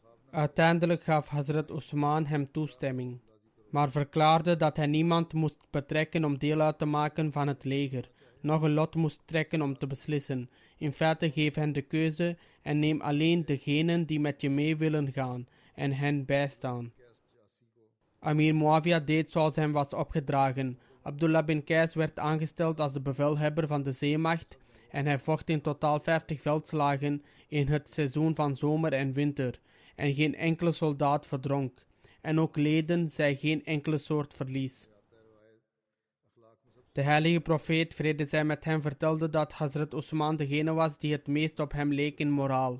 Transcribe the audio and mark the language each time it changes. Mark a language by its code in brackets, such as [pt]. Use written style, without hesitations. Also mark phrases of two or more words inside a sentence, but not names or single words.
[nl] Uiteindelijk gaf Hazrat Usman hem toestemming, maar verklaarde dat hij niemand moest betrekken om deel uit te maken van het leger, nog een lot moest trekken om te beslissen. In feite geef hen de keuze en neem alleen degenen die met je mee willen gaan en hen bijstaan. Amir Muawiyah deed zoals hem was opgedragen. Abdullah bin Qais werd aangesteld als de bevelhebber van de zeemacht en hij vocht in totaal 50 veldslagen in het seizoen van zomer en winter en geen enkele soldaat verdronk en ook leden zij geen enkele soort verlies. De heilige profeet, vrede zij met hem, vertelde dat Hazrat Usman degene was die het meest op hem leek in moraal.